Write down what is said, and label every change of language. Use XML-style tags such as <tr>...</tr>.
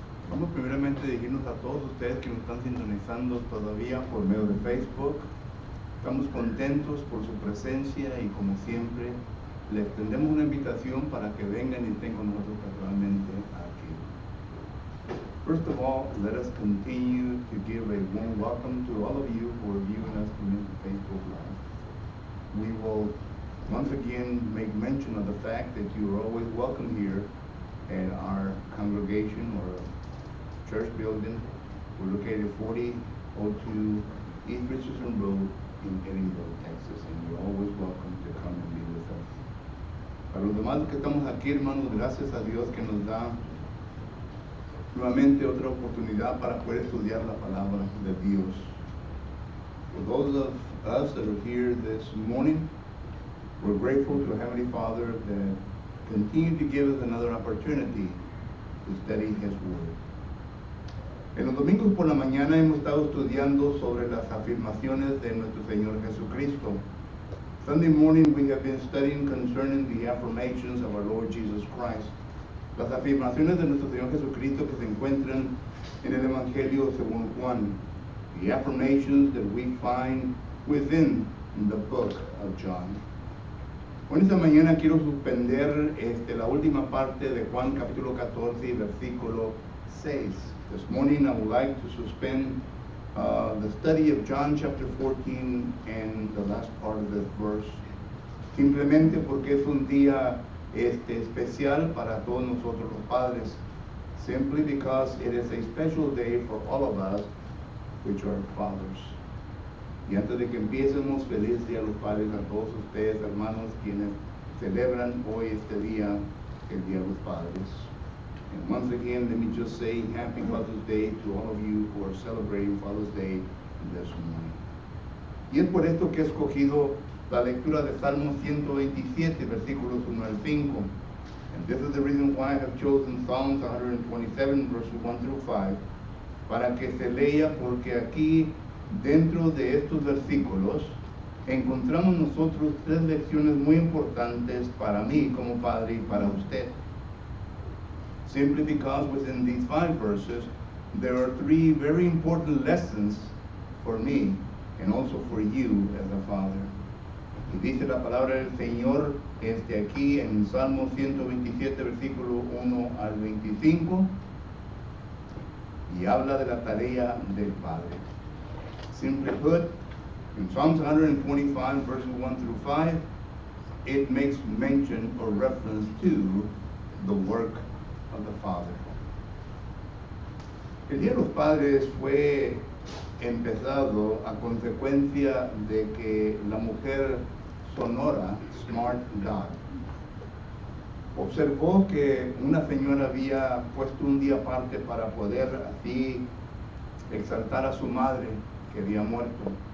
<es>Vamos primeramente a dirigirnos a todos ustedes que nos están sintonizando todavía por medio de Facebook. Estamos contentos por su presencia y como siempre les extendemos una invitación para que vengan y estén con nosotros personalmente aquí.</es> <en>First of all, let us continue to give a warm welcome to all of you who are viewing us through the Facebook Live. We will once again make mention of the fact that you are always welcome here at our congregation or church building. We're located at 4002 East Richardson Road in Edinburgh, Texas, and you're always welcome to come and be with us.</en> <es>Para los demás que estamos aquí, hermanos, gracias a Dios que nos da nuevamente otra oportunidad para poder estudiar la palabra de Dios.</es> <en>For those of us that are here this morning, we're grateful to Heavenly Father that continued to give us another opportunity to study His Word.</en> <es>En los domingos por la mañana hemos estado estudiando sobre las afirmaciones de nuestro Señor Jesucristo.</es> <en>Sunday morning we have been studying concerning the affirmations of our Lord Jesus Christ.</en> <es>Las afirmaciones de nuestro Señor Jesucristo que se encuentran en el Evangelio según Juan.</es> <en>The affirmations that we find within the book of John.</en> <es>Hoy esta mañana quiero suspender la última parte de Juan capítulo 14 versículo 6.</es> <en>This morning I would like to suspend the study of John chapter 14 and the last part of this verse.</en> <es>Simplemente porque es un día especial para todos nosotros los padres.</es> <en>Simply because it is a special day for all of us which are fathers.</en> <es>Y antes de que empiecemos, feliz día a los padres, a todos ustedes, hermanos, quienes celebran hoy este día, el Día de los Padres.</es> <en>And once again, let me just say Happy Father's Day to all of you who are celebrating Father's Day this morning.</en> <es>Y es por esto que he escogido la lectura de Salmo 127, versículos 1 al 5.</es> <en>And this is the reason why I have chosen Psalms 127, verses 1 through 5,</en> <es>para que se lea, porque aquí, dentro de estos versículos, encontramos nosotros tres lecciones muy importantes para mí como padre y para usted.</es> <en>Simply because within these 5 verses, there are 3 very important lessons for me and also for you as a father.</en> <es>Y dice la palabra del Señor aquí en Salmo 127, versículo 1 al 25, y habla de la tarea del Padre.</es> <en>Simply put, in Psalms 125, verses 1 through 5, it makes mention or reference to the work of the Father.</en> <es>El Día de los Padres fue empezado a consecuencia de que la mujer Sonora Smart Dog observó que una señora había puesto un día aparte para poder así exaltar a su madre que había muerto.</es>